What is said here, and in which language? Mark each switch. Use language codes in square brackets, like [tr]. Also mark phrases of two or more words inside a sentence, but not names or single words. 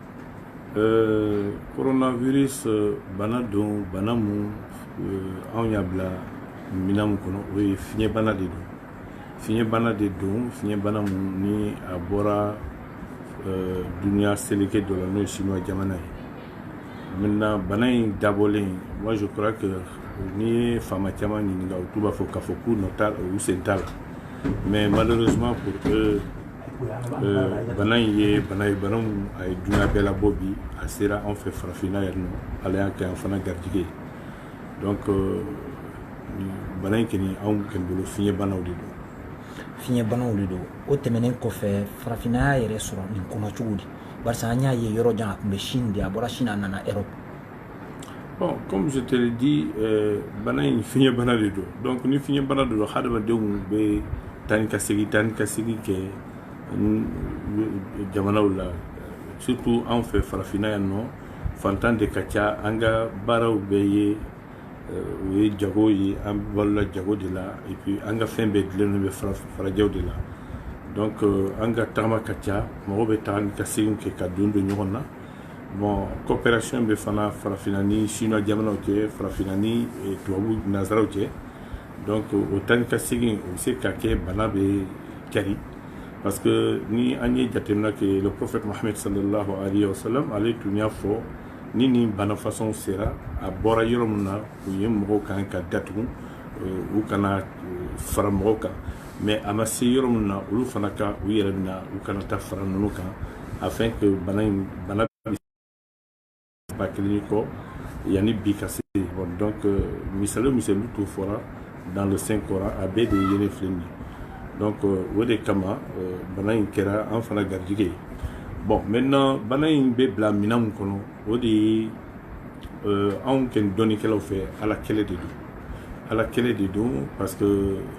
[bm] Coronavirus bana don, bana mun anw y'a bila minan mun kɔnɔ, o ye fiɲɛbana de don. Fiɲɛbana de don, fiɲɛbana mun ni a bɔra duniya seleke dɔ la n'o ye chinois jamana ye. Maintenant bana in dabɔlen, [fr] moi je crois que [bm] ni fama caman ɲininka u b'a fɔ k'a fɔ k'u nɔ t'a u sen t'a la [fr] mais malheureusement pour eux [bm] bana in ye bana ye bana min a ye dunuya bɛɛ labɔ bi a sera anw fɛ farafinna yan nɔ ala y'a kɛ an fana garijɛgɛ ye donc bana in kɔni anw kɔni bolo fiɲɛbanaw de don. Fiɲɛbanaw de don o tɛmɛnen kɔfɛ farafinna y'a yɛrɛ sɔrɔ nin kɔnɔ cogo di barisa an y'a ye yɔrɔ jan a tun bɛ Chine de a bɔra Chine a nana Europe. [fr] Bon, comme je te l'ai dit, [bm] bana in fiɲɛbana de don donc ni fiɲɛbana de don hadamadenw bɛ taa ni ka segin kɛ jamanaw la surtout anw fɛ farafinna yan nɔ fantan de ka ca an ka baaraw bɛɛ ye o ye jago ye an balola jago de la [fr] et puis [bm] an ka fɛn bɛɛ dilannen bɛ farajɛw de la donc an ka tagama ka ca mɔgɔw bɛ taa ni ka segin kɛ ka don ɲɔgɔn na. Bon, coopération bɛ fana farafinna ni chinois jamanaw cɛ farafinna ni tubabu nazaraw cɛ donc o taa ni ka segin o bɛ se ka kɛ bana bɛ kari [fr] parce que [bm] ni an ye jateminɛ kɛ [fr] le prophète [bm] Mohammed [ar] صلى الله عليه وسلم [bm] ale tun y'a fɔ ni nin bana façon sera a bɔra yɔrɔ min na u ye mɔgɔw kan ka datugu u kana fara mɔgɔw kan mais a ma se yɔrɔ min na olu fana ka u yɛrɛ bɛna u kana taa fara ninnu kan [fr] afin que [bm] bana ba kelen kɔ yanni bi ka se [fr] bon donc [bm] misaliw t'o fɔra [fr] dans le Saint Coran [bm] a bɛɛ de ye ne filɛ nin ye donc o de kama bana in kɛra an fana garijɛgɛ ye [fr] bon maintenant [bm] bana in bɛ bila minan min kɔnɔ o de ye anw kɛ dɔnnikɛlaw fɛ ala kɛlɛ de don [fr] parce que